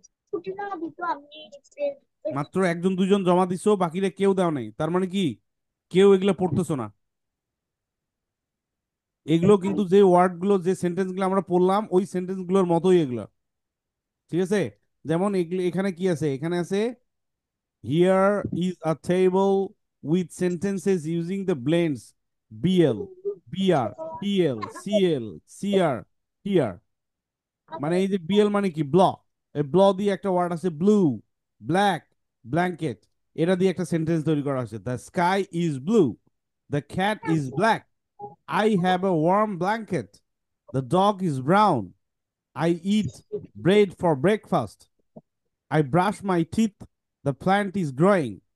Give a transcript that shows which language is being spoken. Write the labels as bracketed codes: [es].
[bn] ছুটি না দিত আমি মাত্র একজন দুইজন জমা দিছো, বাকিরা কেউ দেওয়া নাই, তার মানে কি, কেউ এগুলো পড়তেছো না। এগুলো কিন্তু যে ওয়ার্ড গুলো, যে সেন্টেন্স গুলো আমরা পড়লাম, ওই সেন্টেন্স গুলোর মতোই এগুলো, ঠিক আছে। যেমন এগুলো এখানে কি আছে, এখানে আছে [en] here is a table with sentences using the blends BL, BR, PL, CL, CR, here। [bn] মানে এই যে বিএল মানে কি, ব্ল, এই ব্ল দিয়ে একটা ওয়ার্ড আছে ব্লু, ব্ল্যাক, ব্ল্যাঙ্কেট, এটা দিয়ে একটা সেন্টেন্স তৈরি করা হয়েছে। [en] The sky is blue, the cat is black, I have a warm blanket, the dog is brown, I eat bread for breakfast, I brush my teeth, the plant is growing.